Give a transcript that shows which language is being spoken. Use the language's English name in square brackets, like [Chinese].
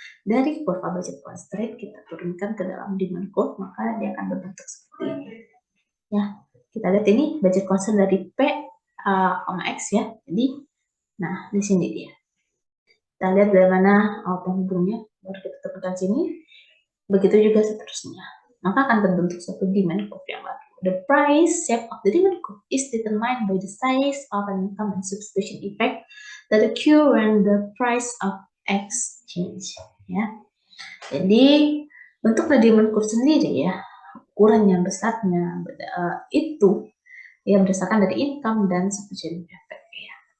[Indonesian] Dari kurva budget constraint kita turunkan ke dalam demand curve, maka dia akan berbentuk seperti ini ya. Kita lihat ini budget constraint dari P, X ya. Jadi, nah di sini dia. Kita lihat bagaimana penghubungnya, baru kita temukan sini. Begitu juga seterusnya. Maka akan terbentuk suatu demand curve yang baru. [English] The price shape of the demand curve is determined by the size of an income and substitution effect that occur when the price of X change. [Indonesian] Ya. Jadi bentuk dari demand curve sendiri ya, ukuran yang besarnya itu ya berdasarkan dari income dan substitution effect ya.